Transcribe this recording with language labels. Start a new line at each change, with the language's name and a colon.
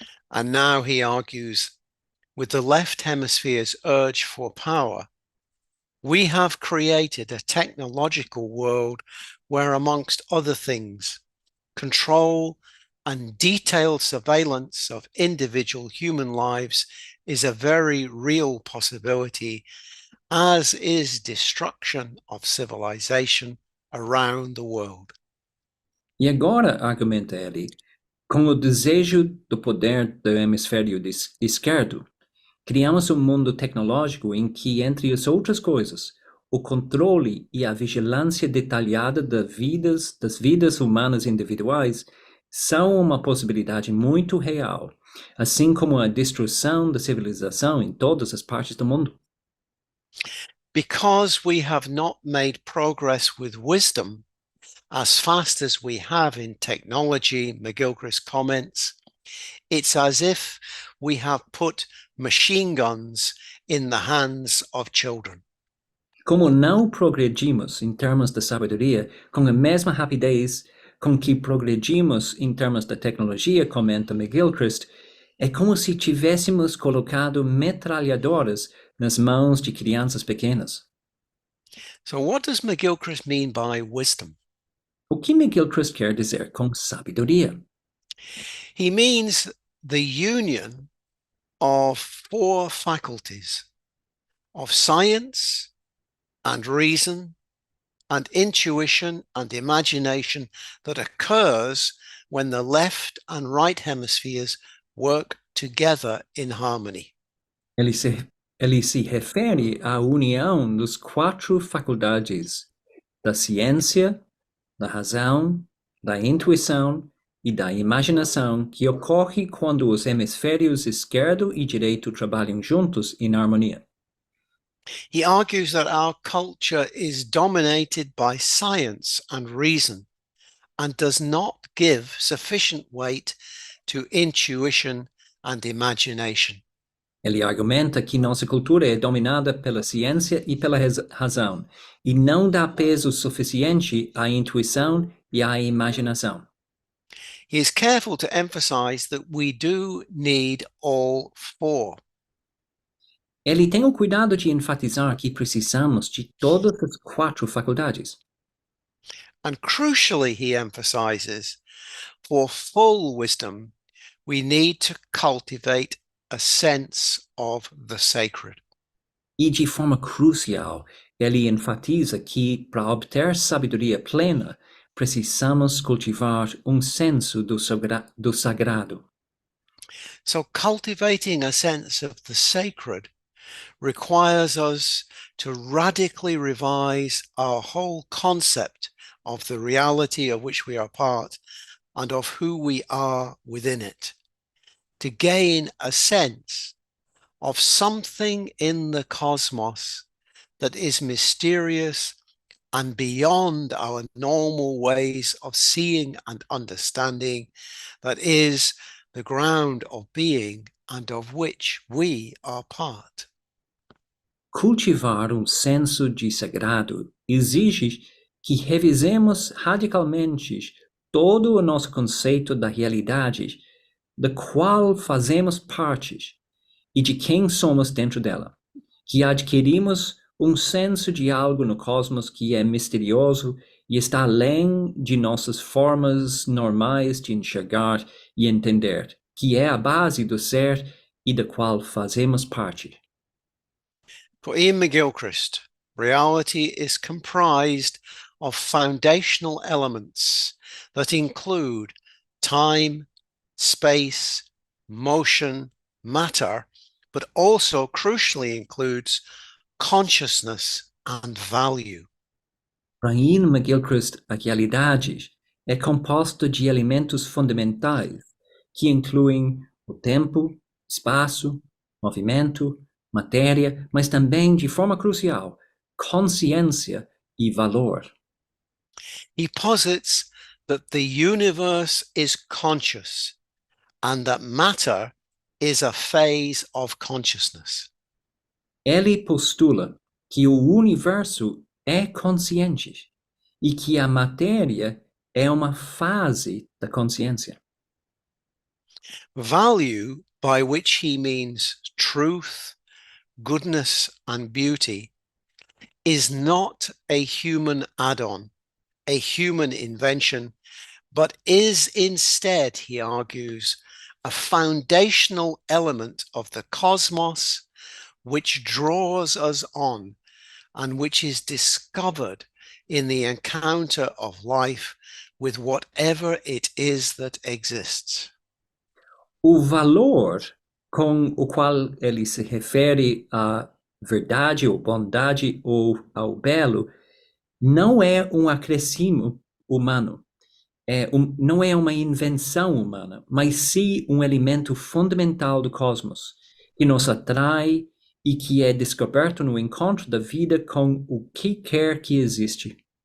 English: And now he argues, with the left hemisphere's urge for power, we have created a technological world where, amongst other things, control and detailed surveillance of individual human lives is a very real possibility, as is destruction of civilization around the world.
Portuguese: E agora, argumenta ele, com o desejo do poder do hemisfério esquerdo, criamos um mundo tecnológico em que, entre as outras coisas, o controle e a vigilância detalhada das vidas humanas individuais são uma possibilidade muito real, assim como a destruição da civilização em todas as partes do mundo.
English: Because we have not made progress with wisdom as fast as we have in technology, McGilchrist comments, it's as if we have put machine guns in the hands of children.
Portuguese: Como não progredimos em termos da sabedoria com a mesma rapidez com que progredimos em termos da tecnologia, comenta McGilchrist, é como se tivéssemos colocado metralhadoras nas mãos de crianças pequenas.
English: So what does McGilchrist mean by wisdom?
Portuguese: O que McGilchrist quer dizer com sabedoria?
English: He means the union of four faculties of science and reason and intuition and imagination that occurs when the left and right hemispheres work together in harmony.
Portuguese: Ele se refere à união dos quatro faculdades da ciência, da razão, da intuição e da imaginação que ocorre quando os hemisférios esquerdo e direito trabalham juntos em harmonia.
English: He argues that our culture is dominated by science and reason and does not give sufficient weight to intuition and imagination.
Portuguese: Ele argumenta que nossa cultura é dominada pela ciência e pela razão, e não dá peso suficiente à intuição e à imaginação.
English: He is careful to emphasize that we do need all four.
Portuguese: Ele tem o cuidado de enfatizar que precisamos de todas as quatro faculdades.
English: And crucially, he emphasizes For full wisdom, we need to cultivate a sense of the sacred.
Portuguese: E de forma crucial, ele enfatiza que, para obter sabedoria plena, precisamos cultivar senso do sagrado.
English: So cultivating a sense of the sacred requires us to radically revise our whole concept of the reality of which we are part and of who we are within it, to gain a sense of something in the cosmos that is mysterious and beyond our normal ways of seeing and understanding, that is the ground of being and of which we are part.
Portuguese: Cultivar senso de sagrado exige que revisemos radicalmente todo o nosso conceito da realidade, da qual fazemos parte, e de quem somos dentro dela, que adquirimos senso de algo no cosmos que é misterioso e está além de nossas formas normais de enxergar e entender, que é a base do ser e da qual fazemos parte.
English: For Iain McGilchrist, reality is comprised of foundational elements that include time, space, motion, matter, but also crucially includes consciousness and value.
Portuguese: Para Iain McGilchrist, a realidade é composta de elementos fundamentais que incluem o tempo, espaço, movimento, matéria, mas também, de forma crucial, consciência e valor.
English: He posits that the universe is conscious and that matter is a phase of consciousness.
Portuguese: Ele postula que o universo é consciente e que a matéria é uma fase da consciência.
English: Value, by which he means truth, goodness, and beauty, is not a human add-on, a human invention, but is instead, he argues, a foundational element of the cosmos which draws us on and which is discovered in the encounter of life with whatever it is that exists.
Portuguese: O valor com o qual ele se refere à verdade ou bondade ou ao belo não é acréscimo humano, não é uma invenção humana, mas sim elemento fundamental do cosmos, que nos atrai e que é descoberto no encontro da vida com o que quer que existe.